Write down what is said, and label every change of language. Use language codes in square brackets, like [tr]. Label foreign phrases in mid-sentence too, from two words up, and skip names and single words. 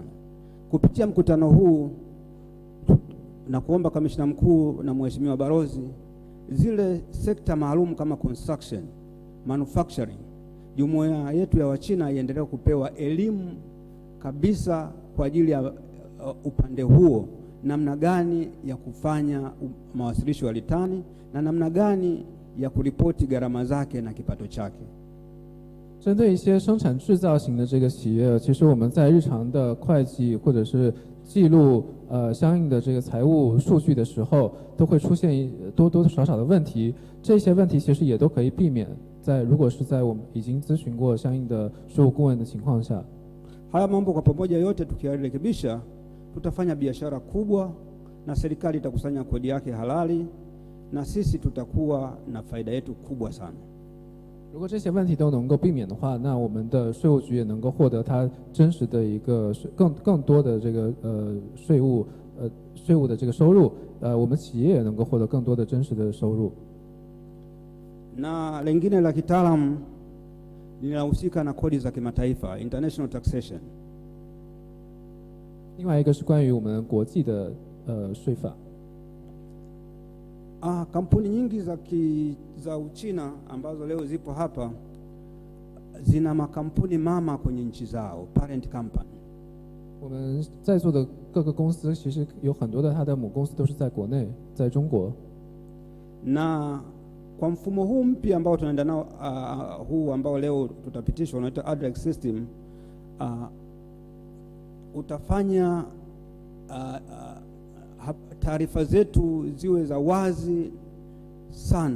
[sw] Kupitia mkutano huu na kuomba kamishna mkuu na mheshimiwa balozi, zile sekta maalum kama construction, manufacturing, jumuiya yetu ya Wachina iendelee kupewa elimu kabisa kwa ajili ya upande huo, namna gani ya kufanya mawasilisho ya litani na namna gani ya kuripoti gharama zake na kipato chake. [zh] 针对一些生产制造型的这个企业，其实我们在日常的会计或者是记录相应的这个财务数据的时候，都会出现多多少少的问题。这些问题其实也都可以避免，如果是在我们已经咨询过相应的税务顾问的情况下。 [sw] Haya mambo kwa pamoja yote tukiyarekebisha, tutafanya biashara kubwa na serikali itakusanya kodi yake halali na sisi tutakuwa na faida yetu kubwa sana. [zh] 如果这些问题都能够避免的话，那我们的税务局也能够获得它真实的一个更多的这个税务的这个收入，我们企业也能够获得更多的真实的收入。 [sw] Na lingine la kitaalamu linahusika na kodi za kimataifa, [en] international taxation. [zh] 另外一个是关于我们国际的税法。 [sw] Kampuni nyingi za Uchina ambazo leo zipo hapa zina makampuni mama kwenye nchi zao, [en] parent company. [zh] 我们在座的各个公司其实有很多的它的母公司都是在国内，在中国。 [sw] Na kwa mfumo huu mpya ambao tunaenda nao huu ambao leo tutapitishwa unaitwa ADREX system, utafanya taarifa zetu ziwe za wazi sana.